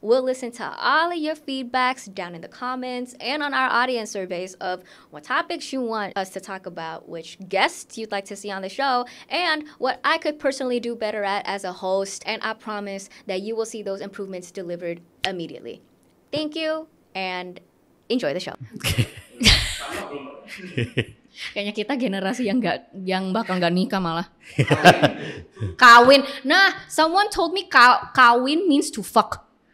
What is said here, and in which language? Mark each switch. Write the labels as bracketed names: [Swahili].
[English] We'll listen to all of your feedbacks down in the comments and on our audience surveys of what topics you want us to talk about, which guests you'd like to see on the show, and what I could personally do better at as a host. And I promise that you will see those improvements delivered immediately. Thank you, and enjoy the show. [Indonesian] Kayaknya kita generasi yang bakal nggak nikah malah. Kawin. [English] Nah, someone told me kawin means to fuck.